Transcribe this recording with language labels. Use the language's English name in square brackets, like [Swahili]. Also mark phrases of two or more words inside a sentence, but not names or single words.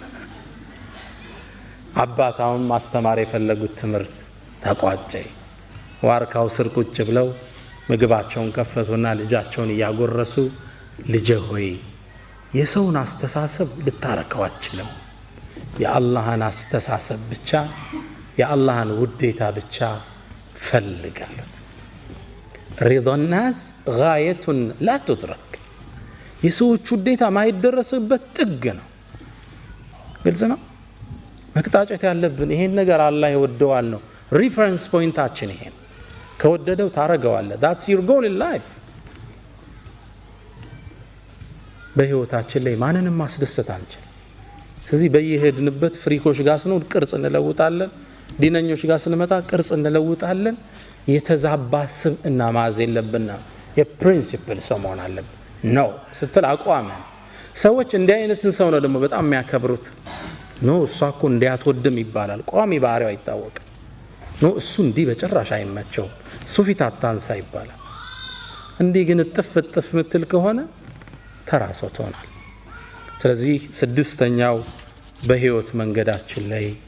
[Amharic] አባታውን ማስተማር የፈለጉት ትምህርት ተቋጨ ዋርካው ስር ቁጭ ብለው ምግባቸውን ከፈቱና ልጃቸውን ያጎረሱ ልጄ ሆይ የሰውን አስተሳሰብ ልታረከው አትችልም የአላህን አስተሳሰብ ብቻ የአላህን ውዴታ ብቻ ፈልጋሉት [Arabic] رضا الناس غاية لا تدرك [Amharic] የሰዎች ውዴታ ማይደረስበት ጥግ ነው ግልጽ ነው መቅጣጫት ያለብን ይሄን ነገር አላህ ይወደዋል ነው ሪፈረንስ ፖይንታችን ይሄ ከወደደው ታረጋዋለ [English] that's your goal in life [Amharic] በህይወታችን ላይ ማንንም ማስደሰት አንችል ስለዚህ በየሄድንበት ፍሪኮች ጋር ስንሆን ቅርጽ እንለውጣለን ዲነኞች ጋር ስንመጣ ቅርጽ እንለውጣለን የተዛባ ስብዕና ማዝ የለብንና የፕሪንሲፕል ሰው መሆን አለብን ነው ስትል አቋም ሰዎች እንዲህ አይነትን ሰው ነው ደግሞ በጣም የሚያከብሩት ነው እሷ እኮ እንዲያትወድም ይባላል ቋሚ ባህሪው አይታወቅም ነው እሱ እንዲህ በጭራሽ አይመቸው እሱ ፊት አታንሳ ይባላል እንዲህ ግን ጥፍጥፍ ምትል ከሆነ ተራሶ ትሆናል ስለዚህ ስድስተኛው በህይወት መንገዳችን ላይ